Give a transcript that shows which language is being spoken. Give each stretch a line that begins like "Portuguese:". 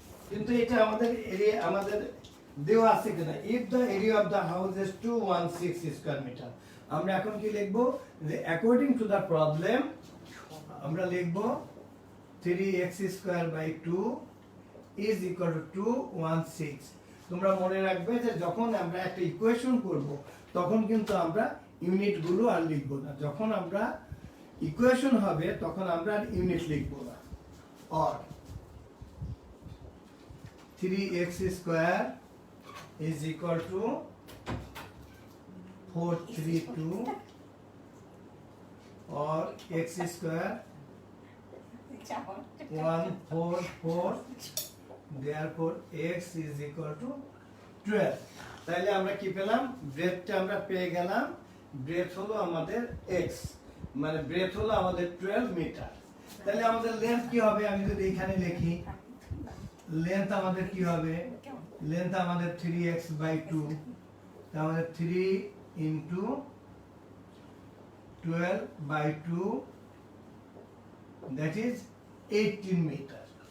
Bangla: কিন্তু এটা আমাদের এরিয়া আমাদের দেওয়া আছে কিনা,
English: if the area of the house is 216 square metre,
Bangla: আমরা এখন কি লিখব যে
English: according to the problem
Bangla: আমরা লিখব
English: 3x square by 2 is equal to 216।
Bangla: তোমরা মনে রাখবে যে যখন আমরা একটা ইকুয়েশন করব তখন কিন্তু আমরা ইউনিট গুলো আর লিখব না, যখন আমরা ইকুয়েশন হবে তখন আমরা আর ইউনিট লিখব না।
English: Or 3x square is equal to 432 or x square 144, therefore x is equal to 12।
Bangla: তাহলে আমরা কি পেলাম, ব্রেথটা আমরা পেয়ে গেলাম, ব্রেথ হলো আমাদের x, মানে ব্রেথ হলো আমাদের 12 মিটার। তাহলে আমাদের লেন্থ কি হবে, আমি যদি এখানে লিখি লেন্থ আমাদের কি হবে, লেন্থ আমাদের 3x বাই 2, আমাদের 3 into 12 by 2 that is 18 metre.